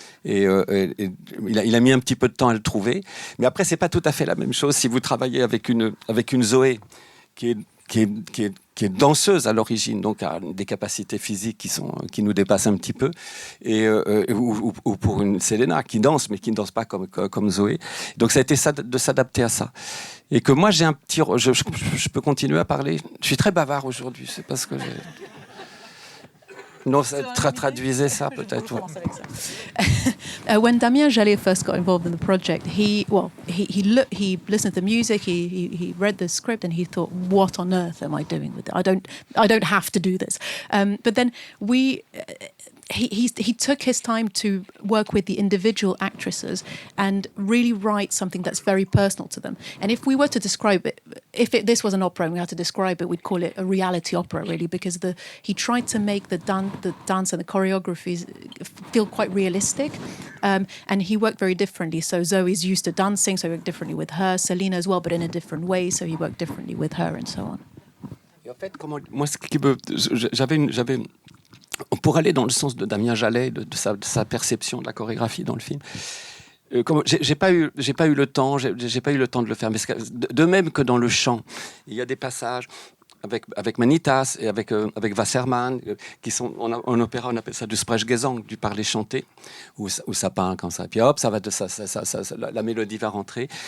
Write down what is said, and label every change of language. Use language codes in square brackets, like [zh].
[fr] Et il a mis un petit peu de temps à le trouver. Mais après, c'est pas tout à fait la même chose si vous travaillez avec une Zoé qui est danseuse à l'origine, donc a des capacités physiques qui nous dépassent un petit peu, ou pour une Selena qui danse, mais qui ne danse pas comme Zoé. Donc ça a été de s'adapter à ça. Et que moi, j'ai un petit... Je peux continuer à parler? Je suis très bavard aujourd'hui, c'est parce que j'ai... Non, traduisez ça peut-être. [en] When Damien Jallet first got involved in the project, he listened to the music, he read the script, and he thought, "What on earth am I doing with it? I don't have to do this." But then he took his time to work with the individual actresses and really write something that's very personal to them. And if we were to describe it, this was an opera and we had to describe it, we'd call it a reality opera, really, because he tried to make the dance and the choreographies feel quite realistic. And he worked very differently. So Zoe's used to dancing, so he worked differently with her. Selena as well, but in a different way, so he worked differently with her and so on. [fr] Et en fait, moi, j'avais pour aller dans le sens de Damien Jallet, de sa perception de la chorégraphie dans le film, j'ai pas eu le temps, j'ai pas eu le temps de le faire. Mais de même que dans le chant, il y a des passages avec Manitas et avec Wasserman, qui sont en opéra, on appelle ça du Sprechgesang, du parler chanté, où ça parle comme ça. Puis hop, la mélodie va rentrer.